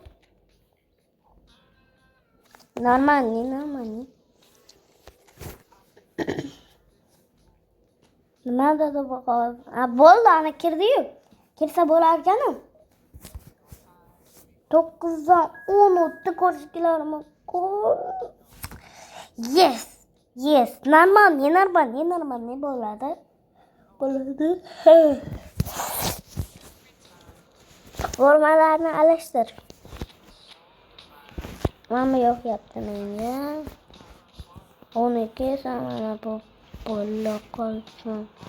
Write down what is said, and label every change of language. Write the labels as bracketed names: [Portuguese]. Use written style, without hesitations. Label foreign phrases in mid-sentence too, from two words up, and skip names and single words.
[Uzbek] Normalniy. nima dedi bu qog'oz? Bo'ldi, ana kirdi-yu. Kirsa bo'larkan-ku. 9dan 10 o'tdi, ko'rishinglar mumkin. [English] Yes. Yes. Normal, [Uzbek] ne bo'ladi? Bo'ladi. Formalarni alishtir. Mana yo'qyapti menga. 12 mana bu blok qolsin.